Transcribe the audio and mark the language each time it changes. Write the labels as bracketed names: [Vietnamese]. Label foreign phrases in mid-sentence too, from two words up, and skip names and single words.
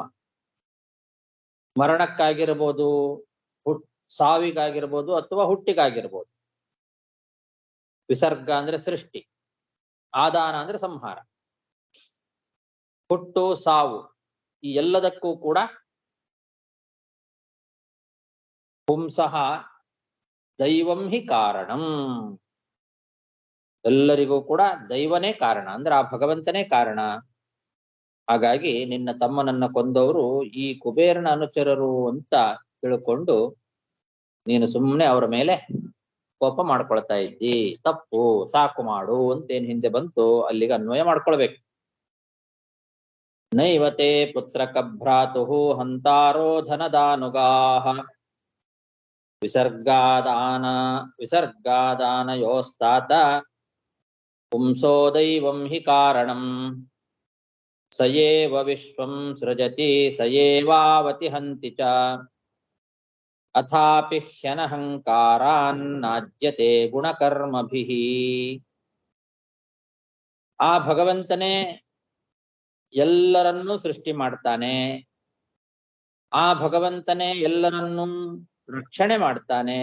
[Kannada] ಮರಣಕ್ಕಾಗಿರ್ಬೋದು, ಸಾವಿಗಾಗಿರ್ಬೋದು ಅಥವಾ ಹುಟ್ಟಿಗಾಗಿರ್ಬೋದು. ವಿಸರ್ಗ ಅಂದ್ರೆ ಸೃಷ್ಟಿ, ಆದಾನ ಅಂದ್ರೆ ಸಂಹಾರ. ಹುಟ್ಟು ಸಾವು ಈ ಎಲ್ಲದಕ್ಕೂ ಕೂಡ [Sanskrit] ಪುಂಸಃ ದೈವಂ ಹಿ ಕಾರಣಂ. [Kannada] ಎಲ್ಲರಿಗೂ ಕೂಡ ದೈವನೇ ಕಾರಣ ಅಂದ್ರೆ ಆ ಭಗವಂತನೇ ಕಾರಣ. ಹಾಗಾಗಿ ನಿನ್ನ ತಮ್ಮನನ್ನ ಕೊಂದವರು ಈ ಕುಬೇರನ ಅನುಚರರು ಅಂತ ತಿಳ್ಕೊಂಡು ನೀನು ಸುಮ್ಮನೆ ಅವರ ಮೇಲೆ ಕೋಪ ಮಾಡ್ಕೊಳ್ತಾ ಇದ್ದಿ. ತಪ್ಪು, ಸಾಕು ಮಾಡು ಅಂತೇನ್ ಹಿಂದೆ ಬಂತು ಅಲ್ಲಿಗೆ ಅನ್ವಯ ಮಾಡ್ಕೊಳ್ಬೇಕು. [Sanskrit] ನೈವತೆ ಪುತ್ರಕ ಭ್ರಾತುಃ ಹಂತಾರೋ ಧನದಾನುಗಾಃ ವಿಸರ್ಗಾದಾನಯೋಸ್ತಾತ ಪುಂಸೋ ದೈವಂ ಹಿ ಕಾರಣಂ ಸಯೇವ ವಿಶ್ವಂ ಸೃಜತಿ ಸಯೇವಾವತಿ ಹಂತಿ ಚ ಅಥಾಪಿ ಹ್ಯನಹಂಕಾರಾನ್ನಾಜ್ಯತೆ ಗುಣಕರ್ಮಭಿಃ. [Kannada] ಆ ಭಗವಂತನೇ ಎಲ್ಲರನ್ನೂ ಸೃಷ್ಟಿ ಮಾಡ್ತಾನೆ. ಆ ಭಗವಂತನೇ ಎಲ್ಲರನ್ನೂ ರಕ್ಷಣೆ ಮಾಡ್ತಾನೆ.